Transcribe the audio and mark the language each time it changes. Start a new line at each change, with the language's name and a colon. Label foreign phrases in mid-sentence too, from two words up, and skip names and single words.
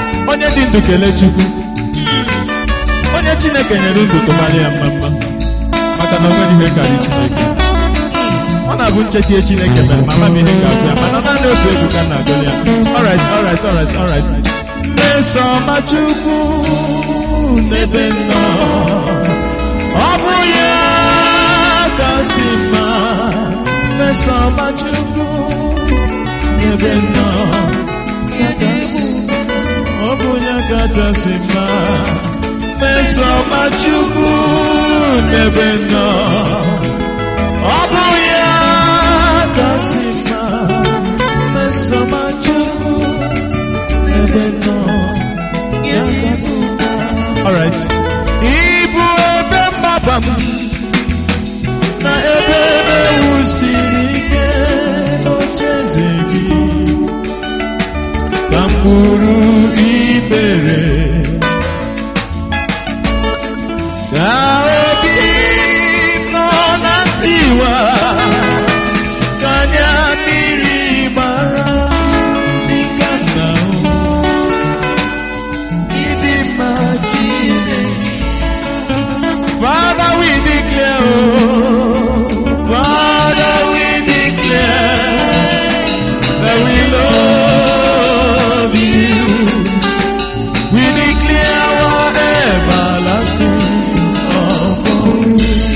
Igbo: Onye dị ndụ kelee Chukwu. Onye Chineke nyere ndụ tụgharịa ya mma mma. Maka na o nweghị ihe karịrị Chineke. Ọ na-abụ nchetie Chineke mere, ma ama m ihe ga-abụ ya, mana naanị otu egwu ka m na-agụ ya.
English: All right, all right, all right, all right.
Igbo: Mmesoma Chukwu n'ebe m nọ. Ọ bụ ya kasị mma. Mmesoma Chukwu n'ebe m nọ. Ọ bụ ya kachasị mma. Mmesoma Chukwu n'ebe m nọ. Ọ bụ ya kasị mma. Mmesoma Chukwu n'ebe m nọ. Ya kasị mma.
English: All right.
Igbo: Ị bụ ebe mgbaba m na ebe e wusiri ike n'ocheeze gị. Ka m bụrụ ikpere. Ka obi m nọ na ntiwa. Ka anya mmiri gbara dịka nna m. Ịdị mma Chineke.
English: Father, we declare, oh, Father, we declare that we love you. We declare our everlasting love for you.